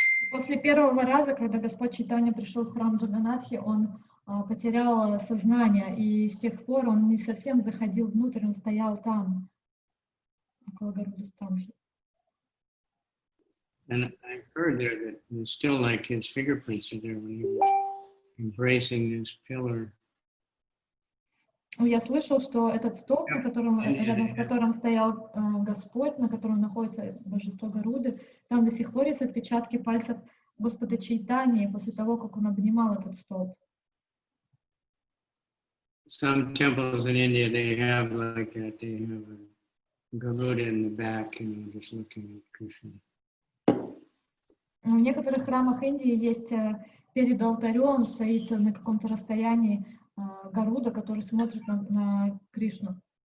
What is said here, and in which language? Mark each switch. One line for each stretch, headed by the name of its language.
Russian: После первого раза, когда Господь Чайтанья пришел в храм Джаганатхи, он потерял сознание, и с тех пор он не совсем заходил внутрь, он стоял там, около Гаруда Стамбхи.
English: And I heard there that it's still like his fingerprints are there when he was embracing this pillar.
Russian: Я слышал, что этот столб, рядом с которым стоял Господь, на котором находится божество Гаруды, там до сих пор есть отпечатки пальцев Господа Чайтаньи после того, как он обнимал этот столб.
English: Some temples in India, they have like that. They have a Garuda in the back, just looking at Krishna.
Russian: В некоторых храмах Индии есть перед алтарем, стоит на каком-то расстоянии Гаруда, который смотрит на Кришну.